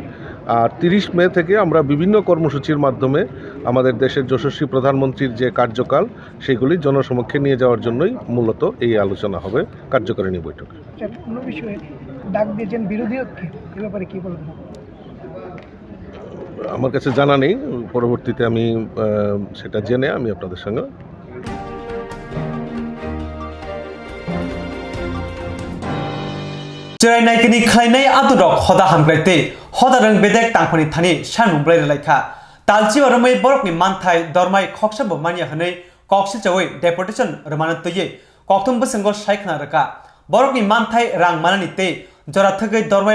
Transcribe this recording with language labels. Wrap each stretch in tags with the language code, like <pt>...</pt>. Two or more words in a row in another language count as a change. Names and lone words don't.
<bn>আর 30 মে থেকে আমরা বিভিন্ন কর্মসূচির মাধ্যমে আমাদের দেশের যশস্বী প্রধানমন্ত্রীর যে কার্যকাল সেগুলি জনসমক্ষে নিয়ে যাওয়ার জন্যই মূলত এই আলোচনা হবে কার্যকারিণী বৈঠক। অন্য বিষয়ে ডাক দিয়েছেন বিরোধী ঐক্যে, এ ব্যাপারে কি বলবেন? আমার কাছে জানা নেই, পরবর্তীতে আমি সেটা জেনে আমি আপনাদের সঙ্গে</bn> <trp>जरायनायकनि खायनाय आदरक हदा हामग्लायते हदा रंग बेदेक तांफानि थानि सानमुं ब्लाय लायखा तालचि रमै बरकनि मानथाय दरमाय खक्साबो मानिया हनै कक्सि चवै डेपुटेशन रमानतयै कक्तम बसंगो सायखना रका बरकनि मानथाय रां मानानि ते जरा थगै दरमाय</trp>